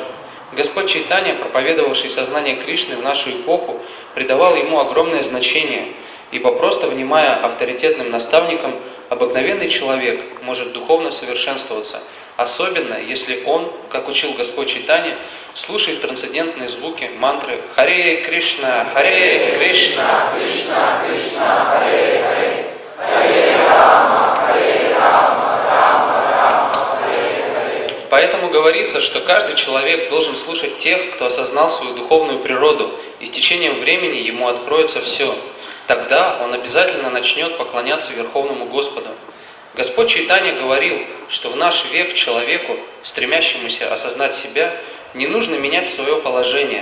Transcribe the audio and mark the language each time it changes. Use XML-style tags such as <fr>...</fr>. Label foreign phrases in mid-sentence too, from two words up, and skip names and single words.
<ru>Господь Чайтанья, проповедовавший сознание Кришны в нашу эпоху, придавал ему огромное значение, ибо просто внимая авторитетным наставникам, обыкновенный человек может духовно совершенствоваться, особенно если он, как учил Господь Чайтанья, слушает трансцендентные звуки мантры «Харе Кришна, Харе Кришна, Кришна Кришна, Харе Харе, Харе Рама, Харе Рама, Рама Рама, Харе Харе». Поэтому говорится, что каждый человек должен слушать тех, кто осознал свою духовную природу, и с течением времени ему откроется все. Тогда он обязательно начнет поклоняться Верховному Господу. Господь Чайтанья говорил, что в наш век человеку, стремящемуся осознать себя, не нужно менять свое положение.</ru>